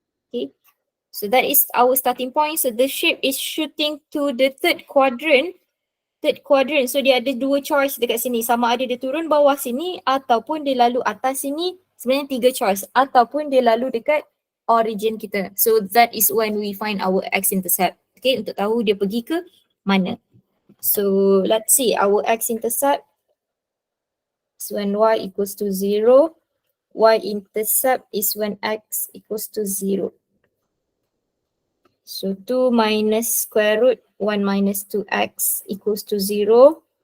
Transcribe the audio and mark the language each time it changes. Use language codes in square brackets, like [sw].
[en] Okay, so that is our starting point. So the shape is shooting to the third quadrant. [ms] So dia ada 2 choice dekat sini. Sama ada dia turun bawah sini ataupun dia lalu atas sini. Sebenarnya 3 choice. Ataupun dia lalu dekat origin kita. [en] So that is when we find our x-intercept. [ms] Okay, untuk tahu dia pergi ke mana. [en] So let's see our x-intercept. So when y equals to 0. Y-intercept is when x equals to 0. So 2 minus square root 1 minus 2x equals to 0.